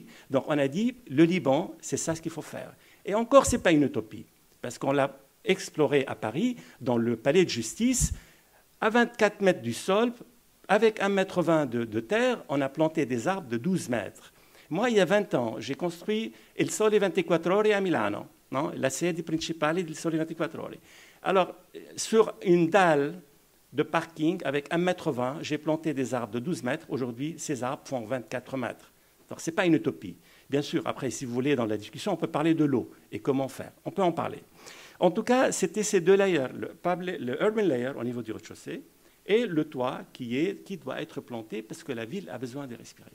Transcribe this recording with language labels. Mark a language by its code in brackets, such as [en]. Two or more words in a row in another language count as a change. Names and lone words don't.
[fr] Donc, on a dit, le Liban, c'est ça ce qu'il faut faire. Et encore, ce n'est pas une utopie. Parce qu'on l'a exploré à Paris, dans le palais de justice, à 24 mètres du sol, avec 1,20 m de terre, on a planté des arbres de 12 mètres. Moi, il y a 20 ans, j'ai construit Il Sole 24 Ore à Milano, non? [it] La sede principale del Sole 24 Ore. [fr] Alors, sur une dalle de parking avec 1,20 m, j'ai planté des arbres de 12 mètres. Aujourd'hui, ces arbres font 24 mètres. Donc, ce n'est pas une utopie. Bien sûr, après, si vous voulez, dans la discussion, on peut parler de l'eau et comment faire. On peut en parler. En tout cas, c'était ces deux layers, le [en] urban layer [fr] au niveau du rez-de-chaussée et le toit qui doit être planté parce que la ville a besoin de respirer.